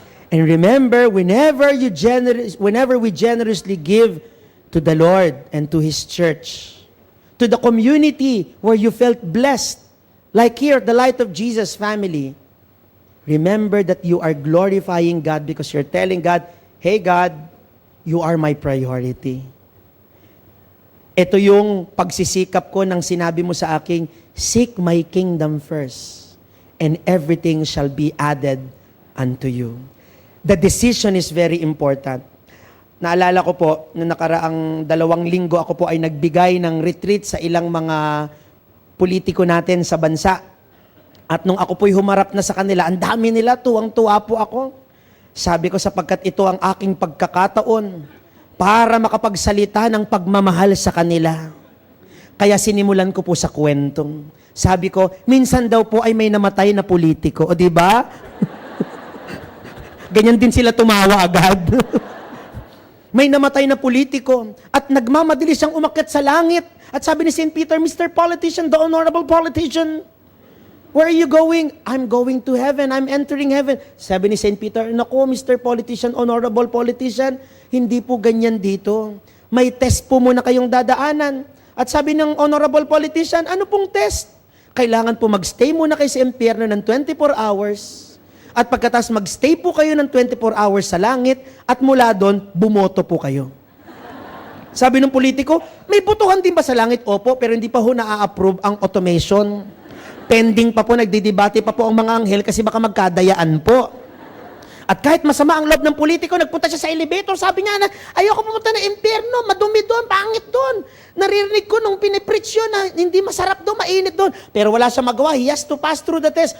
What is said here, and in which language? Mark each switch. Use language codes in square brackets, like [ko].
[en] And remember, whenever we generously give to the Lord and to His church, to the community where you felt blessed, like here, the Light of Jesus family, remember that you are glorifying God because you're telling God, hey God, you are my priority. [tl] Ito yung pagsisikap ko ng sinabi mo sa akin, [en] seek my kingdom first, and everything shall be added unto you. The decision is very important. [tl] Naalala ko po, noong nakaraang 2 linggo, ako po ay nagbigay ng retreat sa ilang mga politiko natin sa bansa. At nung ako po'y humarap na sa kanila, ang dami nila, tuwang-tuwa po ako. Sabi ko, sapagkat ito ang aking pagkakataon para makapagsalita ng pagmamahal sa kanila. Kaya sinimulan ko po sa kwentong. Sabi ko, minsan daw po ay may namatay na politiko. O di ba? Ganyan din sila tumawa agad. May namatay na politiko at nagmamadali siyang umakyat sa langit. At sabi ni St. Peter, Mr. [en] Politician, the honorable politician, where are you going? I'm going to heaven. I'm entering heaven. [tl] Sabi ni St. Peter, naku, [en] Mr. Politician, honorable politician, [tl] hindi po ganyan dito. May test po muna kayong dadaanan. At sabi ng honorable politician, ano pong test? Kailangan po magstay muna kayo sa impyerno ng 24 hours. At pagkatapos magstay po kayo ng 24 hours sa langit at mula doon, bumoto po kayo. Sabi ng politiko, may botohan din ba sa langit? Opo, pero hindi pa ho na-approve ang automation. Pending pa po, nagdidebate pa po ang mga anghel kasi baka magkadayaan po. At kahit masama ang loob ng politiko, nagpunta siya sa elevator, sabi niya na, ayoko pumunta ng impyerno, madumi doon, pangit doon. Naririnig ko nung pinipreach yun na hindi masarap doon, mainit doon. Pero wala siya magawa, [en] he has to pass through the test.